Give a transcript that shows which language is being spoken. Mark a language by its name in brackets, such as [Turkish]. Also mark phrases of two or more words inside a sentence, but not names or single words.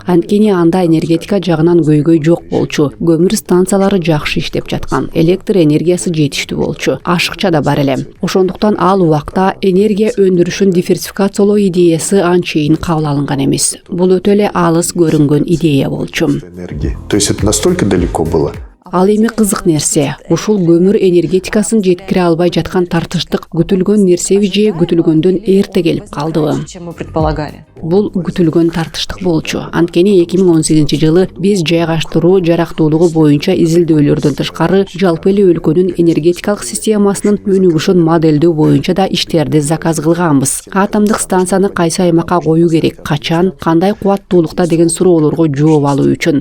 [Kyrgyz] Анткени анда энергетика жагынан көйгөй жок болчу. Көмүр станциялары жакшы иштеп жаткан. Электр энергиясы жетиштүү болчу. Ашыкча да бар эле. Ошондуктан ал убакта энергия өндүрүшүн диверсификациялоо идеясы анчейин кабыл алынган эмес. Бул өтө эле алыс көрүнгөн идея болчу. [Russian] То есть это настолько далеко было? [Kyrgyz] Ал эми кызык нерсе. Ушул көмүр энергетикасын жеткире албай жаткан тартыштык күтүлгөн нерсеби же күтүлгөндөн эрте келип калдыбы? [Russian] Чем мы предполагали? [Kyrgyz] Бул күтүлгөн тартыштык болчу. Анткени 2018-жылы биз жайгаштыруу жарактуулугу боюнча изилдөөлөрдөн тышкары жалпы эле өлкөнүн энергетикалык системасынын өнүгүшүн моделдөө боюнча да иштерди заказ кылганбыз. Атомдук станцияны кайсы аймакка коюу керек, качан, кандай кубаттуулукта деген суроолорго жооп алуу үчүн.